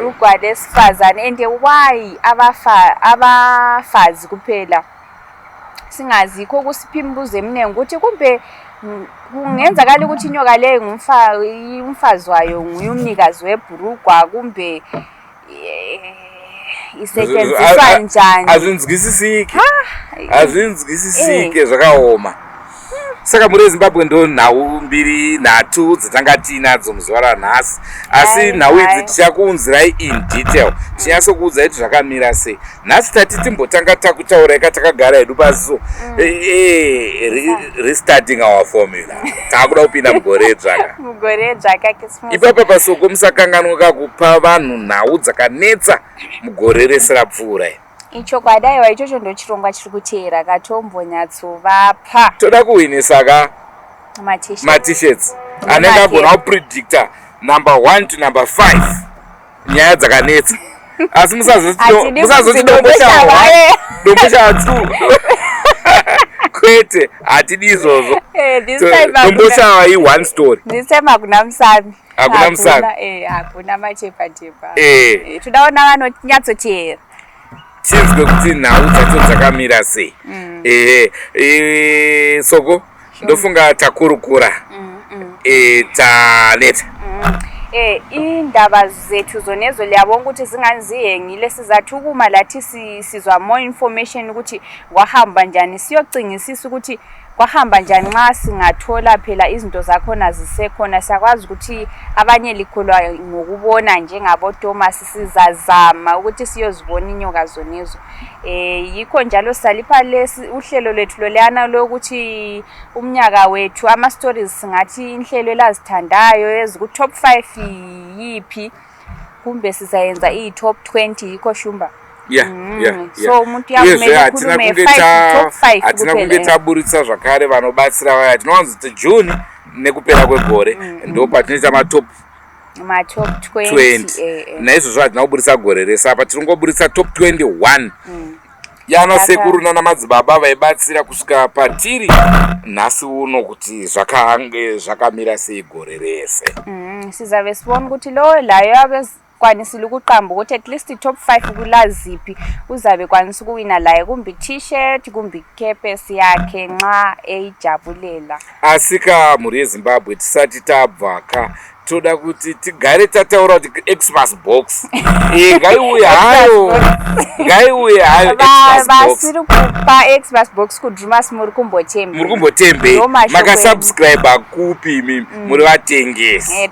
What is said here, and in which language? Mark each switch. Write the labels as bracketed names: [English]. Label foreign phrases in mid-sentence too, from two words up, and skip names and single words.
[North Ndebele] bhurugwa lesifazane [English] and why [North Ndebele] abafazi kuphela singazi kho kusiphimbuze emnengi ukuthi kumbe kungenzakala ukuthi inyoka leyo umfazi wayo nguyumnikazi webhurugwa kumbe isetshenziswa njani. [Shona] Azvinzwisisike zvakaoma. Saka muri Zimbabwe ndo nhau mbiri nhatu dzatanga tinadzo muzuva ranhasi. Asi nhau idzi tichakuunzirai [English] in detail. [Shona] Tinyatsokuudza kuti zvakamira sei. Nhasi tati timbotanga takutaura takagara hedu pasi so. [English] Restarting our formula. [Shona] Takuda kupinda mugore dzaka. Mugore dzaka Christmas. Ipapa pasoko musakanganwa kupa vanhu nhau dzakanetsa mugore rese rapfuura. Ichokwadi ichocho ndo chirongwa chiri kuteera katombonyatsovapa. Toda kuwinisa ka t-shirts. Anenge agona kupredicta [English] number 1 to number 5 [Shona] nyaya dzakanetsa. asi musazoti dombo shawa 2 kwete hatidi izvozvo. Dombo shawa i1 story. [English] This time [Shona] hakuna musami. Hakuna machepa-chepa. Tudaona vanonyatsoteera. Chinzwe kuti nhau dzacho dzakamira sei. Soko ndofunga takurukura. Taneta. [North Ndebele] Indaba zethu zonezo liyabona ukuthi zinganzihengile sizathukuma lathi sizwa [English] more information [North Ndebele] ukuthi kwahamba njani, siyocingisisa ukuthi kwahamba njani nxa singathola phela izinto zakhona zisekhona. Siyakwazi ukuthi abanye likholwa ngokubona njengabo Thomas, sizazama ukuthi siyozibona inyoka zonezo. Yikho njalo salipha lesi uhlelo lethu loleyana lokuthi umnyaka wethu ama stories singathi inhlelo elazithandayo eziku top 5 yipi, kumbe sizayenza i-top 20 yikho Shumba. So umuntu yamele khulume 5 top 5 [Shona] atina kunge taburitsa zvakare vanobatsira vaya. Tinowanza kuti June nekupera kwegore ndo patinoita ma top 20. Naizvozvo hatina kuburitsa gore rese apa, tiringoburitsa top 21. Yana sekuru nana madzibaba vaibatsira kusvika patiri nhasi uno kuti zvakange zvakamira sei gore rese. [North Ndebele] Sizave sibona ukuthi lo layo kwanisile ukuqamba ukuthi [English] at least [North Ndebele] top 5 kulazipi uzabe kwanisa ukuwina laye, kumbe t-shirt kumbe kepesi yakhe nxa eyijabulela. Asika [Shona] muri yeZimbabwe tisati tabvaka toda kuti tigare tataura kuti Xmas box ngaiuye hayo vasiri kupa Xmas box kuDrewmas muri kumbotembe makasubscribe kupi imi muri vatengesi